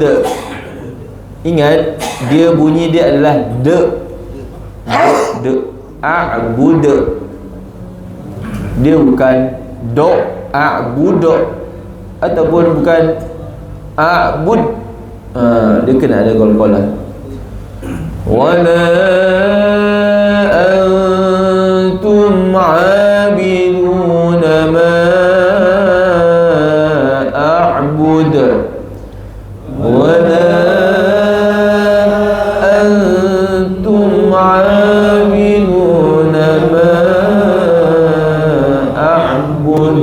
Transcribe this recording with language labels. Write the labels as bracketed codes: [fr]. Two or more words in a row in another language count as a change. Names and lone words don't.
[ms] Ingat, dia bunyi dia adalah de. A'bud. Dia bukan do a'bud ataupun bukan a'bud. Dia kena ada qalqalah. [ar] ولا أنتم عابدون ما أعبد. ولا أنتم عابدون ما أعبد.